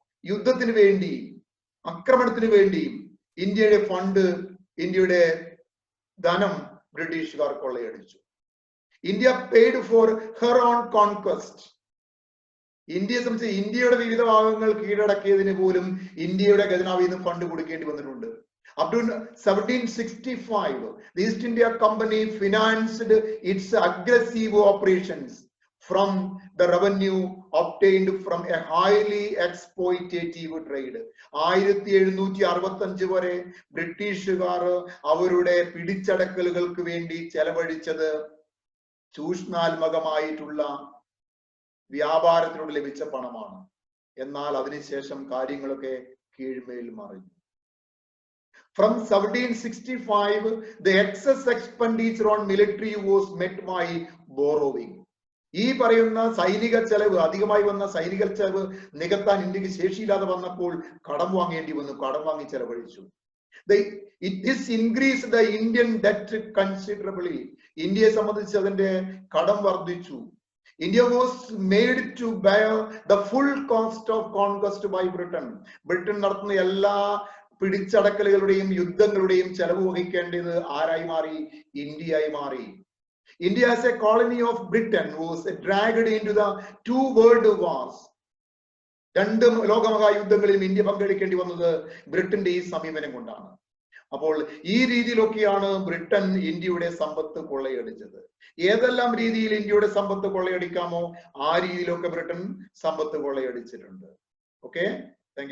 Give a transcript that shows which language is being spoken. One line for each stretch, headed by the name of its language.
Malayalam: യുദ്ധത്തിന് വേണ്ടിയും ആക്രമണത്തിന് വേണ്ടിയും ഇന്ത്യയുടെ ഫണ്ട്, ഇന്ത്യയുടെ ധനം ബ്രിട്ടീഷുകാർ കൊള്ളയടിച്ചു.
English: India paid for her own conquest.
Malayalam: ഇന്ത്യയെ സംബന്ധിച്ച് ഇന്ത്യയുടെ വിവിധ ഭാഗങ്ങൾ കീഴടക്കിയതിന് പോലും ഇന്ത്യയുടെ ഖജനാവിൽ നിന്ന് ഫണ്ട് കൊടുക്കേണ്ടി വന്നിട്ടുണ്ട്.
English: Up to 1765, the East India Company financed its aggressive operations from the revenue obtained from a highly exploitative trade.
Malayalam: 1765 വരെ ബ്രിട്ടീഷുകാർ അവരുടെ പിടിച്ചടക്കലുകൾക്ക് വേണ്ടി ചെലവഴിച്ചത് ചൂഷണാത്മകമായിട്ടുള്ള വ്യാപാരത്തിലൂടെ ലഭിച്ച പണമാണ്. എന്നാൽ അതിനുശേഷം കാര്യങ്ങളൊക്കെ കീഴ്മേൽ മറിഞ്ഞു.
English: From 1765, the excess expenditure on military was met by borrowing.
Malayalam: ഈ പറയുന്ന സൈനിക ചെലവ്, അധികമായി വന്ന സൈനിക ചെലവ് നികത്താൻ ഇന്ത്യക്ക് ശേഷിയില്ലാതെ വന്നപ്പോൾ കടം വാങ്ങേണ്ടി വന്നു. കടം വാങ്ങി ചെലവഴിച്ചു.
English: This increased the Indian debt considerably.
Malayalam: ഇന്ത്യയെ സംബന്ധിച്ച് അതിന്റെ കടം വർദ്ധിച്ചു.
English: India was made to bear the full cost of conquest by Britain.
Malayalam: Britain നടത്തുന്ന എല്ലാ പിടിച്ചടക്കലുകളുടെയും യുദ്ധങ്ങളുടെയും ചെലവ് വഹിക്കേണ്ടത് ആരായി മാറി? ഇന്ത്യയായി മാറി.
English: India as a colony of Britain was dragged into the two world wars.
Malayalam: രണ്ട് ലോകമഹായുദ്ധങ്ങളിലും ഇന്ത്യ പങ്കെടുക്കേണ്ടി വന്നത് ബ്രിട്ടന്റെ ഈ സമീപനം കൊണ്ടാണ്. അപ്പോൾ ഈ രീതിയിലൊക്കെയാണ് ബ്രിട്ടൻ ഇന്ത്യയുടെ സമ്പത്ത് കൊള്ളയടിച്ചത്. ഏതെല്ലാം രീതിയിൽ ഇന്ത്യയുടെ സമ്പത്ത് കൊള്ളയടിക്കാമോ ആ രീതിയിലൊക്കെ Britain Sampath കൊള്ളയടിച്ചിട്ടുണ്ട്.
English: Okay, thank you.